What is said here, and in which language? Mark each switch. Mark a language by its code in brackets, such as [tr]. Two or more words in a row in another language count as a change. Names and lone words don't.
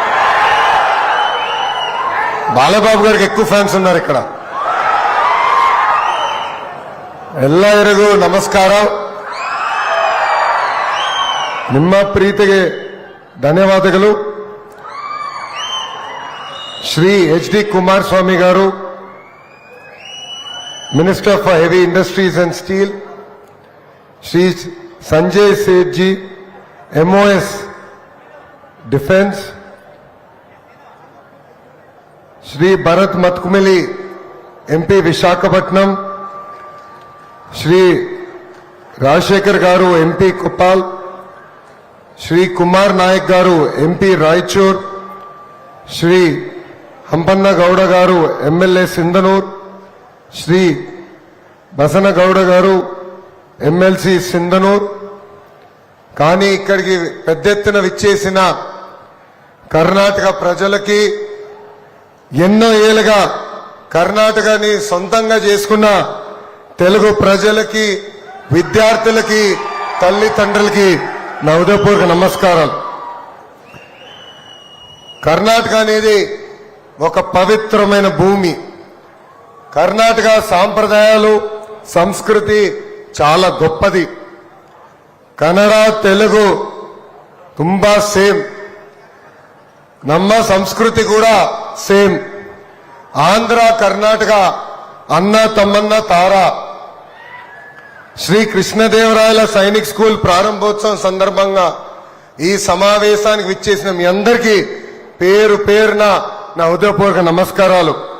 [te] బాలబాబు గారికి ఎక్కువ ఫ్యాన్స్ ఉన్నారు ఇక్కడ. [kn] ಎಲ್ಲರಿಗೂ ನಮಸ್ಕಾರ. ನಿಮ್ಮ ಪ್ರೀತಿಗೆ ಧನ್ಯವಾದಗಳು. [en] ಶ್ರೀ ಎಚ್ ಡಿ ಕುಮಾರಸ್ವಾಮಿ గారు, minister for heavy industries and steel, శ్రీ సంజయ్ సేఠ్ जी, MOS डिफेंस, [te] श्री भरत मतकुमिली MP विशाखपट्टनम, श्री राजशेखर गारू MP कुप्पाल, श्री कुमार नायक गारू MP रायचूर, श्री हंपन्न गौड़ गारू MLA सिंधनूर, श्री बसन गौड़ गारू MLC सिंधनूर. కానీ ఇక్కడికి పెద్ద ఎత్తున విచ్చేసిన కర్ణాటక ప్రజలకి, ఎన్నో ఏళ్ళుగా కర్ణాటకని సొంతంగా చేసుకున్న తెలుగు ప్రజలకి, విద్యార్థులకి, తల్లిదండ్రులకి నా హృదయపూర్వక నమస్కారాలు. కర్ణాటక అనేది ఒక పవిత్రమైన భూమి. కర్ణాటక సాంప్రదాయాలు, సంస్కృతి చాలా గొప్పది. [kn] ಕನ್ನಡ ತೆಲುಗು ತುಂಬಾ ಸೇಮ್, ನಮ್ಮ ಸಂಸ್ಕೃತಿ ಕೂಡ ಸೇಮ್. [te] ఆంధ్ర కర్ణాటక అన్న తమ్మన్న తార. శ్రీ కృష్ణదేవరాయల సైనిక్ స్కూల్ ప్రారంభోత్సవం సందర్భంగా ఈ సమావేశానికి విచ్చేసిన మీ అందరికీ పేరు పేరున నా హృదయపూర్వక నమస్కారాలు.